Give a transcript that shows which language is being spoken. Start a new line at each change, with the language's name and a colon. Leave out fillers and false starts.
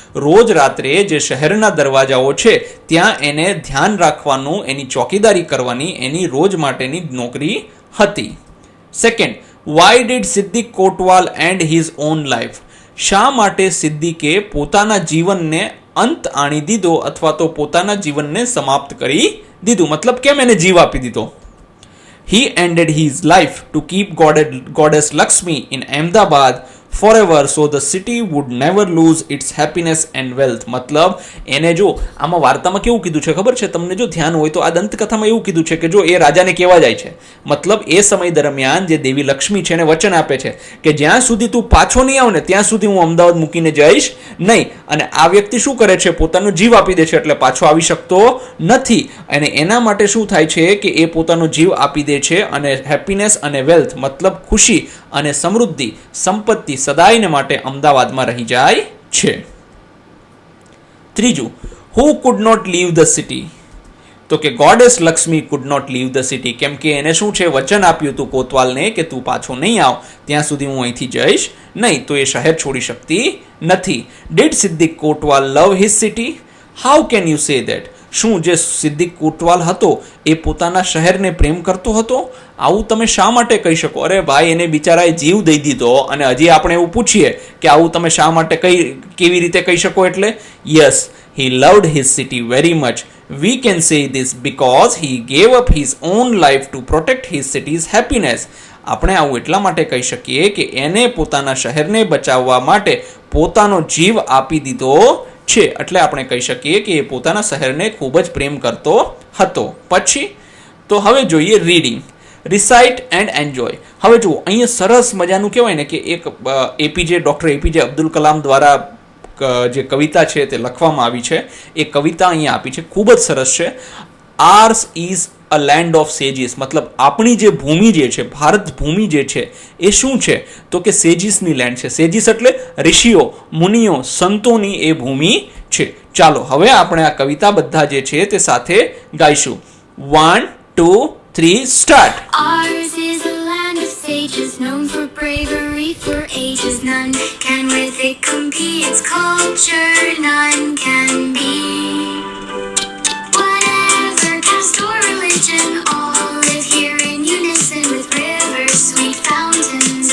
Gujarati: રોજ રાત્રે જે શહેરના દરવાજાઓ છે ત્યાં એને ધ્યાન રાખવાનું, એની ચોકીદારી કરવાની એની રોજ માટેની નોકરી હતી.
English: Second, why did Siddique Kotwal and his own life.
Gujarati: શા માટે સિદ્દીકે પોતાના જીવનને અંત આણી દીધો અથવા તો પોતાના જીવનને સમાપ્ત કરી દીધું, મતલબ કેમ એને જીવ આપી દીધો?
English: He ended his life to keep goddess Lakshmi in Ahmedabad forever so the city would never lose its happiness and wealth.
Gujarati: મતલબ એને જો આમાં વાર્તામાં કેવું કીધું છે ખબર છે તમને? જો ધ્યાન હોય તો આ દંતકથામાં એવું કીધું છે કે જો એ રાજાને કહેવા જાય છે, મતલબ એ સમય દરમિયાન જે દેવી લક્ષ્મી છે એને વચન આપે છે કે જ્યાં સુધી તું પાછો નહીં આવ ને ત્યાં સુધી હું અમદાવાદ મૂકીને જઈશ નહીં. અને આ વ્યક્તિ શું કરે છે? પોતાનો જીવ આપી દે છે, એટલે પાછો આવી શકતો નથી. અને એના માટે શું થાય છે કે એ પોતાનો જીવ આપી દે છે, અને હેપીનેસ અને વેલ્થ મતલબ ખુશી અને સમૃદ્ધિ, સંપત્તિ સદાયને માટે અમદાવાદમાં રહી જાય છે.
English: ત્રીજું, who could not leave the city,
Gujarati: તો કે
English: goddess Lakshmi could not leave the city,
Gujarati: કેમ કે એને શું છે? વચન આપ્યું હતું કોતવાલને કે તું પાછો નહીં આવ ત્યાં સુધી હું અહીંથી જઈશ નહીં, તો એ શહેર છોડી શકતી નથી.
English: Did Siddique Kotwal love his city? How can you say that?
Gujarati: શું જે સિદ્દીક કોટવાલ હતો એ પોતાના શહેરને પ્રેમ કરતો હતો? આવું તમે શા માટે કહી શકો? અરે ભાઈ, એને બિચારાએ જીવ દઈ દીધો અને હજી આપણે એવું પૂછીએ કે આવું તમે શા માટે કેવી રીતે કહી શકો? એટલે
English: Yes, he loved his city very much. We can say this because he gave up his own life to protect his city's happiness.
Gujarati: આપણે આવું એટલા માટે કહી શકીએ કે એને પોતાના શહેરને બચાવવા માટે પોતાનો જીવ આપી દીધો છે. એટલે આપણે કહી શકીએ કે એ પોતાના શહેરને ખૂબ જ પ્રેમ કરતો હતો. પછી તો હવે જોઈએ રીડિંગ.
English: Recite and enjoy.
Gujarati: હવે જુઓ, અહીંયા સરસ મજાનું કહેવાય ને કે એક ડૉક્ટર એપીજે અબ્દુલ કલામ દ્વારા જે કવિતા છે તે લખવામાં આવી છે. એ કવિતા અહીંયા આપી છે, ખૂબ જ સરસ છે.
English: ours is a land of sages,
Gujarati: મતલબ આપણી જે ભૂમિ જે છે, ભારત ભૂમિ જે છે એ શું છે? તો કે સેજીસની લેન્ડ છે. સેજીસ એટલે ઋષિઓ, મુનિઓ, સંતોની એ ભૂમિ છે. ચાલો હવે આપણે આ કવિતા બધા જે છે તે સાથે ગાઈશું.
English: 1, 2, 3, start. Ours is a land of sages, known for bravery for ages. None can with it compete. Its culture none can beat. Whatever caste or religion, all live here in unison with rivers, sweet fountains.